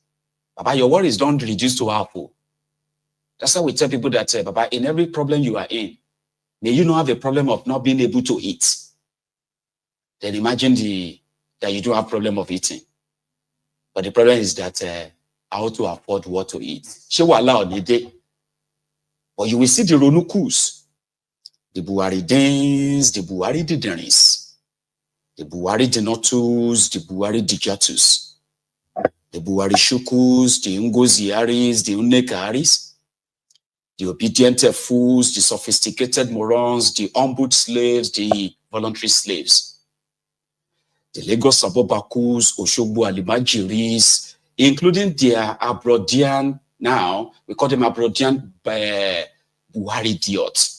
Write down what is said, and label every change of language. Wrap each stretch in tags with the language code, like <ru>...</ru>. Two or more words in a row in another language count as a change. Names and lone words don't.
<en>Baba, your worries don't reduce to apple. That's why we tell people that, Baba, in every problem you are in, may you not have a problem of not being able to eat. Then imagine that you don't have problem of eating. But the problem is that how to afford what to eat. She will allow the day. But you will see the Ronukus, the Buhari Danes, the Buhari Dideris, the Buhari Denotus, the Buhari Dijatus, the Buhari Shukus, the Ngoziaris, the Unekaris, the obedient fools, the sophisticated morons, the humbled slaves, the voluntary slaves, the Lagos Abobakus, Oshogbo Alimajiris, including their Abrodian, now we call them Abrodian Buhari idiots.</en>